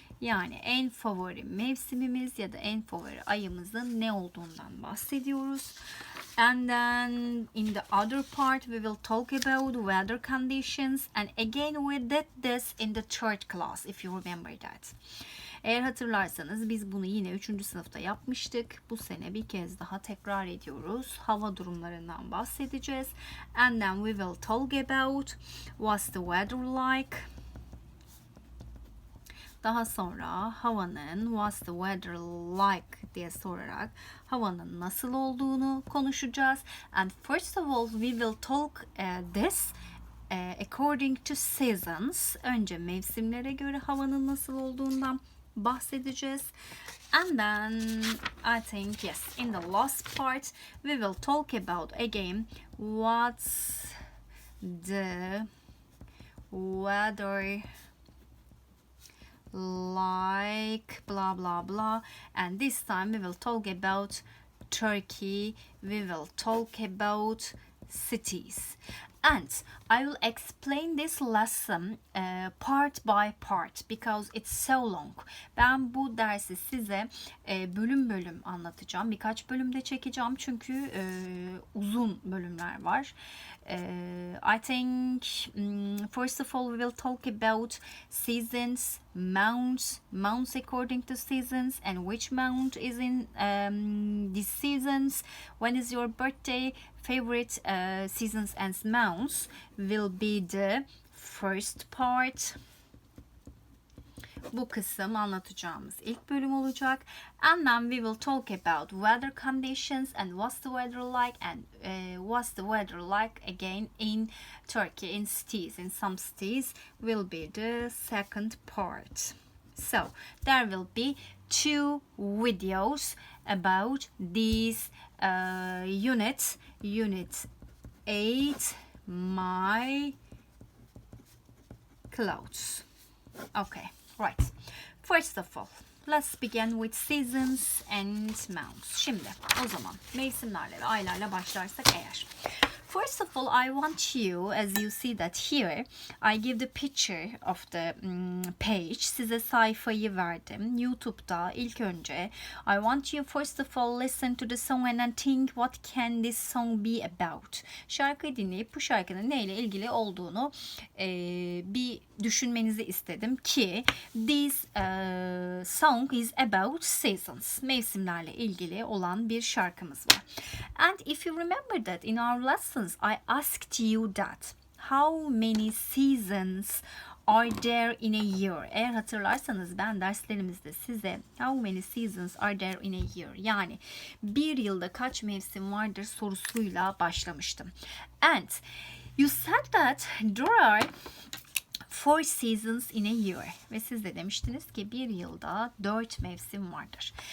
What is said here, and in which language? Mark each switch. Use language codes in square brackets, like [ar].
[tr] Yani en favori mevsimimiz ya da en favori ayımızın ne olduğundan bahsediyoruz. [en] And then in the other part we will talk about weather conditions and again we did this in the third class if you remember that. [tr] Eğer hatırlarsanız biz bunu yine 3. sınıfta yapmıştık. Bu sene bir kez daha tekrar ediyoruz. Hava durumlarından bahsedeceğiz. [en] And then we will talk about what's the weather like. [tr] Daha sonra havanın [en] what's the weather like [tr] diye sorarak havanın nasıl olduğunu konuşacağız. [en] And first of all we will talk this according to seasons. [tr] Önce mevsimlere göre havanın nasıl olduğundan bahsedeceğiz. [en] And then I think yes, in the last part we will talk about again what's the weather like blah blah blah, and this time we will talk about Turkey, we will talk about cities. And I will explain this lesson part by part because it's so long. [tr] Ben bu dersi size bölüm bölüm anlatacağım. Birkaç bölümde çekeceğim çünkü uzun bölümler var. [en] I think first of all we will talk about seasons months according to seasons, and which month is in these seasons, when is your birthday, favorite seasons and months will be the first part. [tr] Bu kısım anlatacağımız ilk bölüm olacak. [en] And then we will talk about weather conditions and what's the weather like, and what's the weather like again in Turkey, in cities. In some cities will be the second part. So there will be 2 videos about these units. Unit 8, my clothes. Okay. Right. First of all, let's begin with seasons and months. [tr] Şimdi o zaman mevsimlerle ve aylarla başlarsak eğer. [en] First of all, I want you, as you see that here, I give the picture of the page. [tr] Size sayfayı verdim. YouTube'da ilk önce [en] I want you first of all listen to the song and then think what can this song be about. [tr] Şarkıyı dinleyip bu şarkının neyle ilgili olduğunu bir düşünmenizi istedim ki [en] this song is about seasons. [tr] Mevsimlerle ilgili olan bir şarkımız var. [en] And if you remember that in our lessons I asked you that how many seasons are there in a year? [tr] Eğer hatırlarsanız ben derslerimizde size [en] how many seasons are there in a year? [tr] Yani bir yılda kaç mevsim vardır sorusuyla başlamıştım. [en] And you said that there are 4 seasons in a year. [tr] Ve siz de demiştiniz ki bir yılda 4 mevsim vardır.